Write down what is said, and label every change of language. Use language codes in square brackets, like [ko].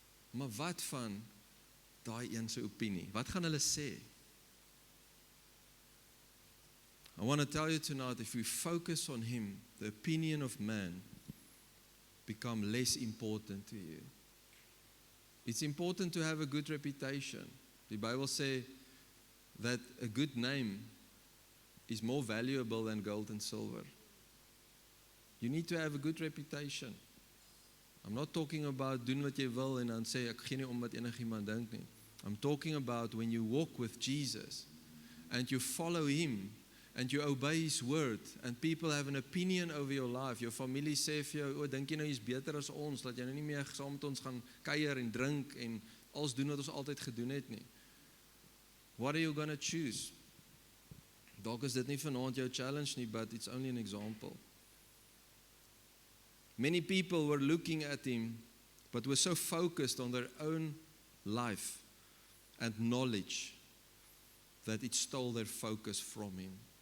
[af] Maar wat van daai een se opinie? Wat gaan hulle sê? [en] I want to tell you tonight, if we focus on him, the opinion of man become less important to you. It's important to have a good reputation. [af] Die Bybel sê, [en] that a good name is more valuable than gold and silver. You need to have a good reputation. I'm not talking about [af] doen wat jy wil en dan sê ek gee nie om wat enigiemand dink nie. [en] I'm talking about when you walk with Jesus and you follow him and you obey his word and people have an opinion over your life. [af] Jou familie sê vir jou, dink jy nou jy's beter as ons, dat jy nou nie meer saam met ons gaan kuier en drink en alles doen wat ons altyd gedoen het nie. [en] What are you going to choose? [af] Dalk is dit nie vanaand jou challenge nie, [en] but it's only an example. Many people were looking at him, but were so focused on their own life and knowledge that it stole their focus from him.